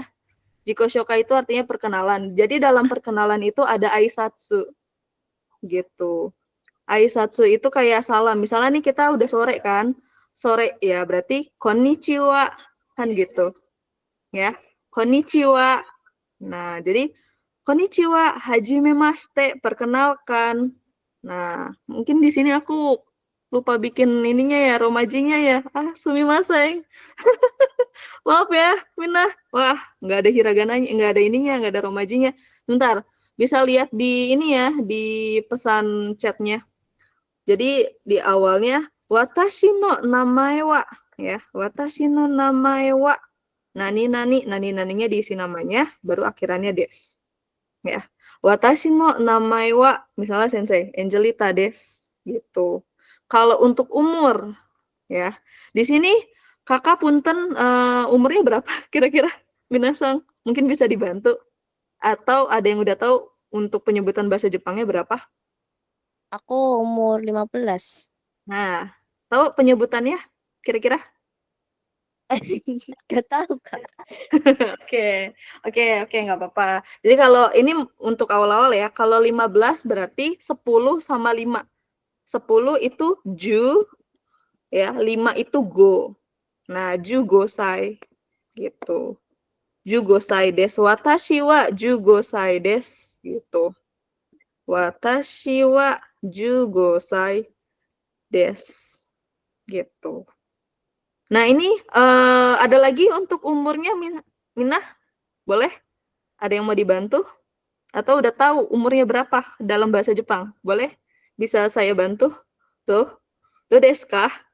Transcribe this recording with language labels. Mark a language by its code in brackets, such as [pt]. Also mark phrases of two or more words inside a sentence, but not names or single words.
[ja] 自己紹介 [id] itu artinya perkenalan. Jadi dalam perkenalan itu ada aisatsu gitu. Aisatsu itu kayak salam. Misalnya nih kita udah sore kan. Sore ya berarti konnichiwa kan gitu. Ya. Konnichiwa. Nah, jadi [ja] こんにちは、はじめまして, [id] perkenalkan. Nah, mungkin di sini aku lupa bikin ininya ya, romajinya ya. Ah, sumimasen. Maaf ya, Minah. Wah, nggak ada hiragananya, nggak ada ininya, nggak ada romajinya. Bentar, bisa lihat di ini ya, di pesan chatnya. Jadi di awalnya, [ja] 私の名前は. [id] Ya, [ja] 私の名前は. [id] Nani-naninya diisi namanya, baru akhirannya des. Ya, [ja] 私の名前は, misalnya 先生、アンジェリタです, gitu. [id] Kalau untuk umur, ya, di sini kakak punten umurnya berapa kira-kira, Minasang? Mungkin bisa dibantu. Atau ada yang udah tahu untuk penyebutan bahasa Jepangnya berapa? Aku umur 15. Nah, tahu penyebutannya kira-kira? Gak tahu, Kak. Oke, nggak apa-apa. Jadi kalau ini untuk awal-awal ya, kalau 15 berarti 10 sama 5. 10 itu ju, ya, 5 itu go. Nah, [ja] 十五歳, gitu. 十五歳です。私は十五歳です, gitu. 私は十五歳です, [id] gitu. Nah, ini ada lagi untuk umurnya, Minah? Boleh? Ada yang mau dibantu? Atau udah tahu umurnya berapa dalam bahasa Jepang? Boleh? Bisa saya bantu? Tuh. [ja] どうですか?